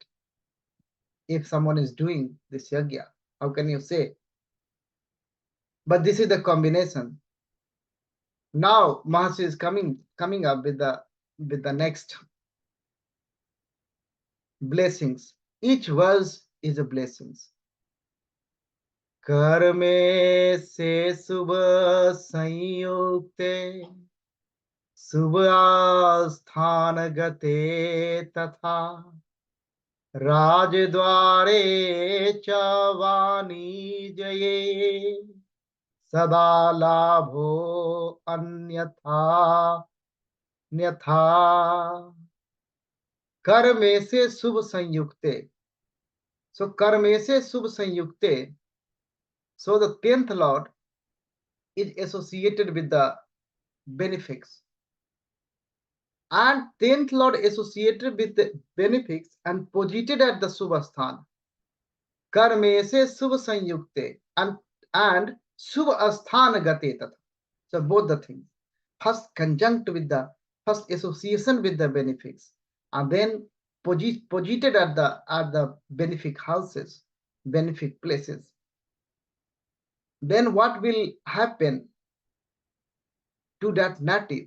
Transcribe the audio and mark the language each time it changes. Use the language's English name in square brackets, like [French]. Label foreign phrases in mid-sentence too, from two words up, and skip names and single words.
[English] If someone is doing this yajna, how can you say? But this is the combination. Now Mahasi is coming up with the next blessings. Each verse is a blessings. [Sanskrit] कर्मेशे शुभ संयुक्ते शुभ स्थान गते तथा राजद्वारे च अवनि जाये सदा लाभो अन्यथा न्यथा. कर्मेशे शुभ संयुक्ते. So कर्मेशे शुभ संयुक्ते. [English] So the 10th lord is associated with the benefics. And 10th lord associated with the benefics and posited at the subhasthan. [Sanskrit] कर्मेशे शुभ संयुक्ते and शुभस्थान गते तथा. [English] So both the things. First conjunct with the first association with the benefics, and then posited at the benefic houses, benefic places. Then what will happen to that native?